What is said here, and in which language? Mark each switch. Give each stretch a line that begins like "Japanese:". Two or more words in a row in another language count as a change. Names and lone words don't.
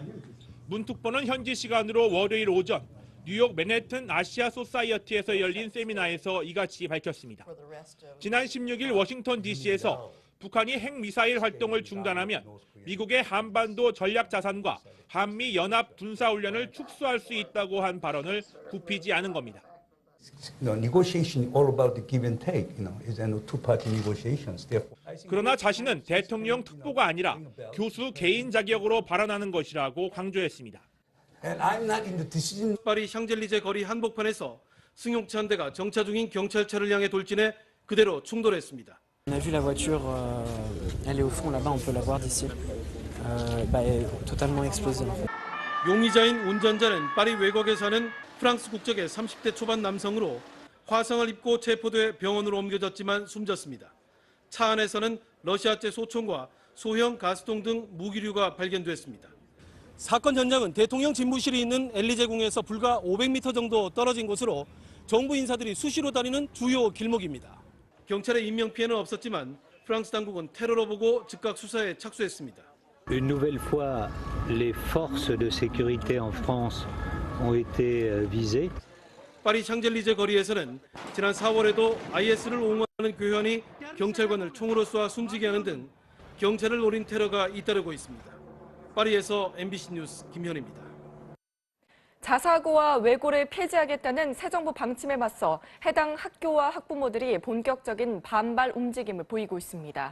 Korean: 문 특보는 현지 시간으로 월요일 오전 뉴욕 맨해튼 아시아 소사이어티에서 열린 세미나에서 이같이 밝혔습니다. 지난 16일 워싱턴 DC에서 북한이 핵미사일 활동을 중단하면 미국의 한반도 전략 자산과 한미 연합 군사훈련을 축소할 수 있다고 한 발언을 굽히지 않은 겁니다.
English: Negotiation all about the give and take, is two-party negotiations.
Korean: 그러나 자신은 대통령 특보가 아니라 교수 개인 자격으로 발언하는 것이라고 강조했습니다. 파리 샹젤리제 거리 한복판에서 승용차 한 대가 정차 중인 경찰차를 향해 돌진해 그대로 충돌했습니다.
French: On a vu la voiture, elle est au fond là-bas, on peut la voir d'ici. Elle est totalement explosée en fait.
Korean: 용의자인 운전자는 파리 외곽에 사는 프랑스 국적의 30대 초반 남성으로 화상을 입고 체포돼 병원으로 옮겨졌지만 숨졌습니다. 차 안에서는 러시아제 소총과 소형 가스통 등 무기류가 발견됐습니다. 사건 현장은 대통령 집무실이 있는 엘리제궁에서 불과 500m 정도 떨어진 곳으로 정부 인사들이 수시로 다니는 주요 길목입니다. 경찰의 인명피해는 없었지만 프랑스 당국은 테러로 보고 즉각 수사에 착수했습니다.
French: Une nouvelle fois, les forces de sécurité en France ont été visées.
Korean: 파리 샹젤리제 거리에서는 지난 4월에도 IS를 옹호하는 교현이 경찰관을 총으로 쏘아 숨지게 하는 등 경찰을 노린 테러가 잇따르고 있습니다. 파리에서 MBC 뉴스 김현입니다. 자사고와 외고를 폐지하겠다는 새 정부 방침에 맞서 해당 학교와 학부모들이 본격적인 반발 움직임을 보이고 있습니다.